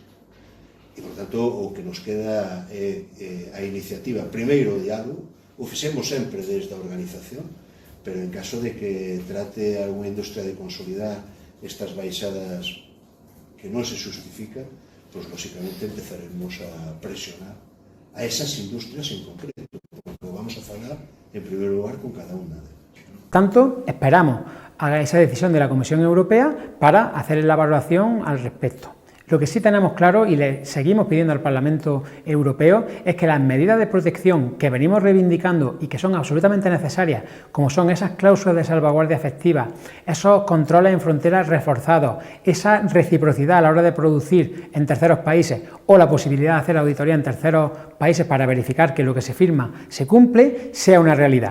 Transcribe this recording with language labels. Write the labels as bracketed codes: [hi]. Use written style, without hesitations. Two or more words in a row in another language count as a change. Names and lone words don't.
[gl] E, por tanto, o que nos queda é a iniciativa, primeiro o diálogo, o fixemos sempre desde a organización, pero en caso de que trate algunha industria de consolidar estas baixadas que non se justifican, pois, lóxicamente, empezaremos a presionar a esas industrias en concreto, porque vamos a falar, en primeiro lugar, con cada unha delas. [es] Tanto, esperamos a esa decisión de la Comisión Europea para hacer la valoración al respecto. Lo que sí tenemos claro y le seguimos pidiendo al Parlamento Europeo es que las medidas de protección que venimos reivindicando y que son absolutamente necesarias, como son esas cláusulas de salvaguardia efectiva, esos controles en fronteras reforzados, esa reciprocidad a la hora de producir en terceros países o la posibilidad de hacer auditoría en terceros países para verificar que lo que se firma se cumple, sea una realidad.